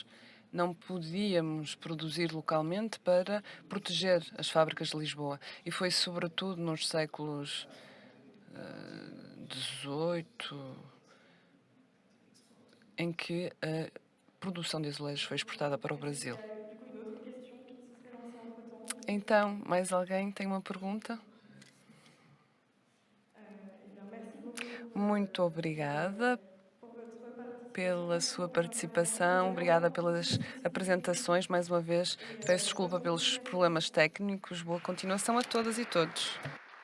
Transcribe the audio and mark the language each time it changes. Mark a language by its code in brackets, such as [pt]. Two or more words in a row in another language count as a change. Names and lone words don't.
[pt] Não podíamos produzir localmente para proteger as fábricas de Lisboa. E foi sobretudo nos séculos XVIII em que a produção de azulejos foi exportada para o Brasil. [fr] Du coup, une autre question qui se serait lancée entre-temps. [pt] Então, mais alguém tem uma pergunta? [fr] Eh bien, merci beaucoup [pt] Muito obrigada [fr] pour votre participation. [pt] pela sua participação, obrigada pelas apresentações. Mais uma vez, peço desculpa pelos problemas técnicos. Boa continuação a todas e todos.